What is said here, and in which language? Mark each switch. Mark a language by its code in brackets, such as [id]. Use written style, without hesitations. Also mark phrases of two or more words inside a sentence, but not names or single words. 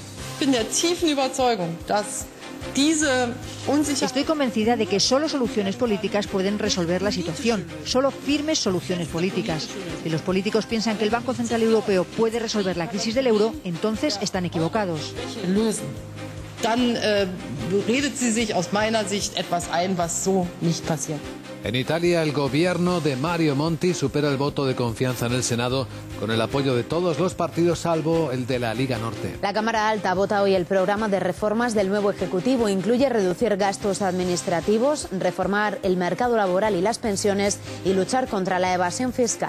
[es] Estoy convencida de que solo soluciones políticas pueden resolver la situación, solo firmes soluciones políticas. Si los políticos piensan que el Banco Central Europeo puede resolver la crisis del euro, entonces están equivocados. [de] Dann redet sie sich aus meiner Sicht etwas ein, was so nicht passiert. [es] En Italia, el gobierno de Mario Monti supera el voto de confianza en el Senado con el apoyo de todos los partidos salvo el de la Liga Norte. La Cámara Alta vota hoy el programa de reformas del nuevo Ejecutivo. Incluye reducir gastos administrativos, reformar el mercado laboral y las pensiones y luchar contra la evasión fiscal.